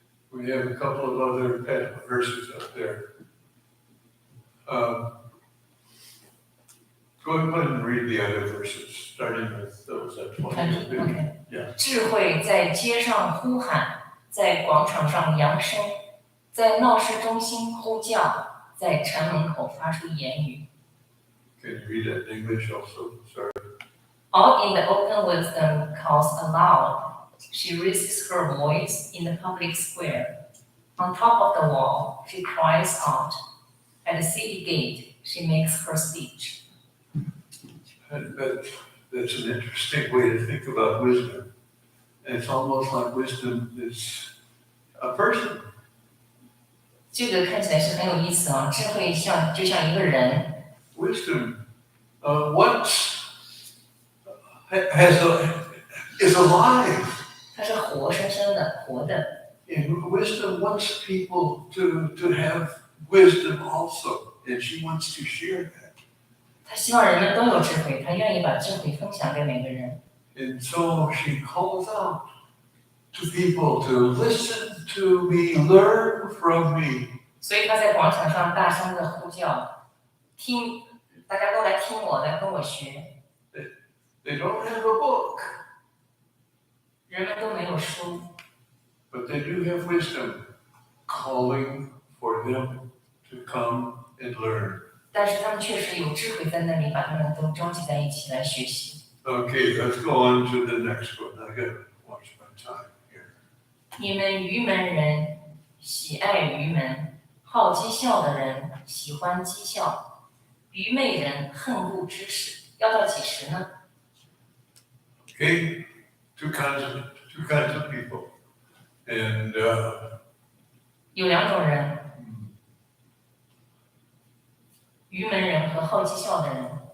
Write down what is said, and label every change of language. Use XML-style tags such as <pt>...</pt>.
<en>We have a couple of other verses up there. Go ahead and read the other verses, starting with those at 20. OK， Yeah.</en> <zh>智慧在街上呼喊，在广场上扬声，在闹市中心呼叫，在城门口发出言语。</zh> <en>Can you read that in English also? Sorry. All in the open wisdom calls aloud. She raises her voice in the public square. On top of the wall, she cries out. At the city gate, she makes her speech. That's an interesting way to think about wisdom. And it's almost like wisdom is a person.</en> <zh>这个看起来是很有意思啊，智慧就像一个人。</zh> <en>Wisdom once is alive.</en> <zh>它是活生生的，活的。</zh> <en>And wisdom wants people to have wisdom also, and she wants to share that.</en> <zh>他希望人们都有智慧，他愿意把智慧分享给每个人。</zh> <en>And so she calls out to people to listen to me, learn from me.</en> <zh>所以他在广场上大声的呼叫，大家都来听我，来跟我学。</zh> <en>They don't have a book,</en> <zh>人们都没有书，</zh> <en>but they do have wisdom calling for them to come and learn.</en> <zh>但是他们确实有智慧在那里，把他们都召集在一起来学习。</zh> <en>Okay, let's go on to the next one. I gotta watch my time here.</en> <zh>你们愚门人喜爱愚门，好讥笑的人喜欢讥笑，愚昧人恨恶知识，要到几时呢？</zh> <en>Okay, two kinds of people, and</en> <zh>有两种人，愚门人和好讥笑的人。</zh>